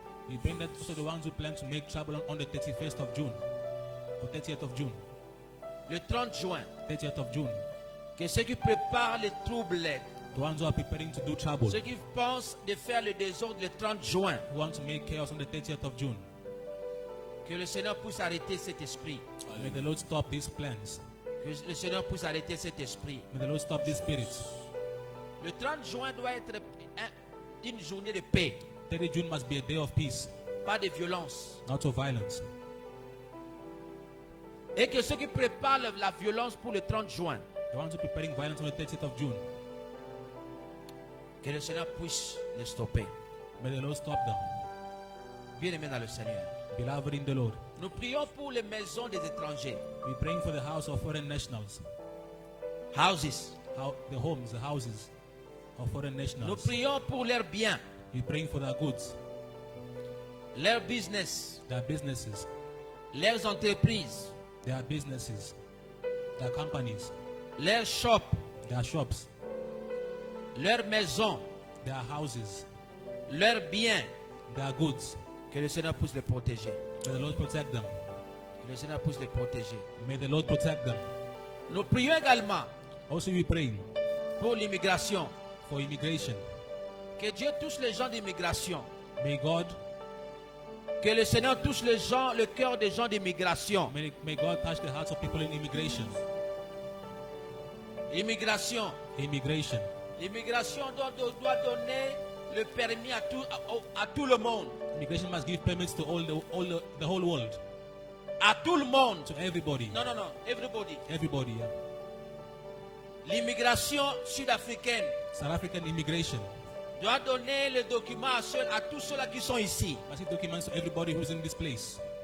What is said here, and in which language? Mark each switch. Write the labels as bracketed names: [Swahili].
[English] We bring that also the ones who plan to make trouble on the 31st of June or 30th of June. [French] le 30 juin, [English] 30th of June. [French] que ceux qui préparent les troubles, [English] The ones who are preparing to do trouble, [French] ceux qui pensent de faire le désordre le 30 juin, [English] who want to make chaos on the 30th of June. [French] que le Seigneur puisse arrêter cet esprit. [English] May the Lord stop these plans. [French] Que le Seigneur puisse arrêter cet esprit. [English] May the Lord stop these spirits. [French] Le 30 juin doit être une journée de paix, [English] 30th June must be a day of peace, [French] pas de violence. [English] not of violence. [French] Et que ceux qui préparent la violence pour le 30 juin, [English] The ones who are preparing violence on the 30th of June, [French] que le Seigneur puisse les stopper. [English] may the Lord stop them. [French] Bien-aimés dans le Seigneur. [English] Beloved in the Lord, [French] Nous prions pour les maisons des étrangers. [English] we're praying for the house of foreign nationals, Houses. the homes, the houses of foreign [French] Nous [English] nationals. [French] prions pour leurs biens, [English] We're praying for their goods, [French] leur business, [English] their businesses, [French] leurs entreprises, [English] their businesses, their companies, [French] leurs shops, [English] their shops, [French] leurs maisons, [English] their houses, [French] leurs biens. [English] their goods. [French] Que le Seigneur puisse les protéger. [English] May the Lord protect them. [French] Que le Seigneur puisse les protéger. [English] May the Lord protect them. [French] Nous prions également [English] Also, we're praying [French] pour l'immigration. [English] for immigration. [French] Que Dieu touche les gens d'immigration. [English] May God, [French] Que le Seigneur touche les gens, le cœur des gens d'immigration. [English] may God touch the hearts of people in immigration. Immigration. Immigration. [French] L'immigration doit donner le permis à tout le monde. [English] Immigration must give permits to the whole world, [French] À tout le monde. [English] to everybody. [French] Non, non, non. [English] Everybody. Everybody, yeah. [French] L'immigration sud-africaine [English] South African immigration [French] doit donner le document à tous ceux-là qui sont ici. [English] must give documents to everybody who's in this place.